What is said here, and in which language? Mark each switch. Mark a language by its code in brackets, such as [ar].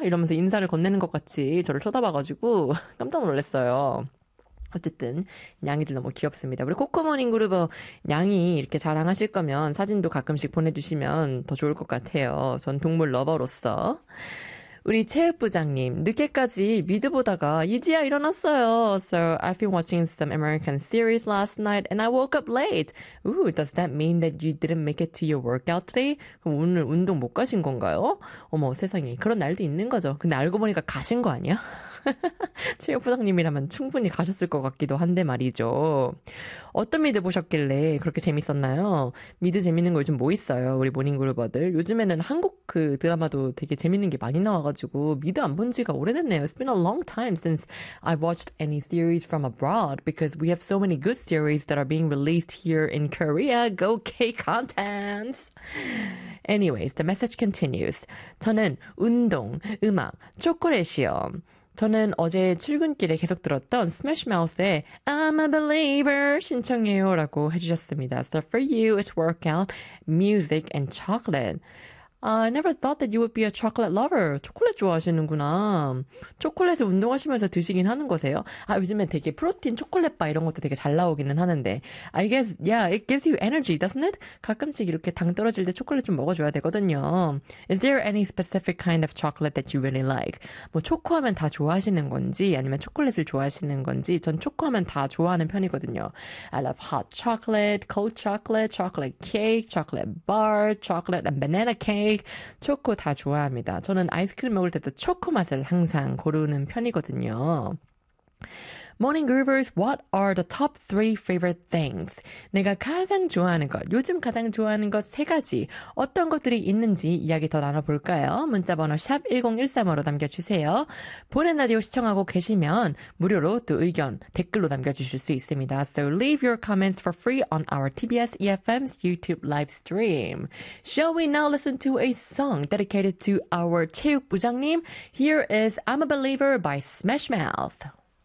[ko] 이러면서 인사를 건네는 것 같이 저를 쳐다봐가지고 깜짝 놀랐어요. 어쨌든 냥이들 너무 귀엽습니다. 우리 코코모닝 그룹어 냥이 이렇게 자랑하실 거면 사진도 가끔씩 보내주시면 더 좋을 것 같아요. 전 동물 러버로서. 우리 체육부장님, 늦게까지 미드 보다가 이지야 일어났어요. [en] So I've been watching some American series last night and I woke up late. Ooh, does that mean that you didn't make it to your workout today? [ko] 그럼 오늘 운동 못 가신 건가요? 어머, 세상에. 그런 날도 있는 거죠. 근데 알고 보니까 가신 거 아니야? 체육부장님이라면 충분히 가셨을 것 같기도 한데 말이죠. 어떤 미드 보셨길래 그렇게 재밌었나요? 미드 재밌는 거 요즘 뭐 있어요? 우리 모닝그룹버들. 요즘에는 한국 그 드라마도 되게 재밌는 게 많이 나와가지고 미드 안본 지가 오래됐네요. [en] It's been a long time since I've watched any series from abroad because we have so many good series that are being released here in Korea. Go K-Contents! Anyways, the message continues. [ko] 저는 운동, 음악, 초콜릿이요. 저는 어제 출근길에 계속 들었던 Smash Mouth의 I'm a Believer 신청해요라고 해주셨습니다. [en] So for you, it's workout, music, and chocolate. I never thought that you would be a chocolate lover. [ko] 초콜릿 좋아하시는구나. 초콜릿을 운동하시면서 드시긴 하는 거세요? 아, 요즘에 되게 프로틴 초콜릿 바 이런 것도 되게 잘 나오기는 하는데. [en] I guess, yeah, it gives you energy, doesn't it? [ko] 가끔씩 이렇게 당 떨어질 때 초콜릿 좀 먹어줘야 되거든요. [en] Is there any specific kind of chocolate that you really like? [ko] 뭐, 초코하면 다 좋아하시는 건지, 아니면 초콜릿을 좋아하시는 건지, 전 초코하면 다 좋아하는 편이거든요. [en] I love hot chocolate, cold chocolate, chocolate cake, chocolate bar, chocolate and banana cake. [ko] 초코 다 좋아합니다. 저는 아이스크림 먹을 때도 초코 맛을 항상 고르는 편이거든요. [en] Morning Groovers, what are the top three favorite things? [ko] 내가 가장 좋아하는 것, 요즘 가장 좋아하는 것 세 가지 어떤 것들이 있는지 이야기 더 나눠볼까요? 문자번호 샵 1013으로 남겨주세요. 보는 라디오 시청하고 계시면 무료로 또 의견 댓글로 남겨주실 수 있습니다. [en] So leave your comments for free on our TBS EFM's YouTube live stream. Shall we now listen to a song dedicated to our 체육부장님? Here is I'm a Believer by Smash Mouth.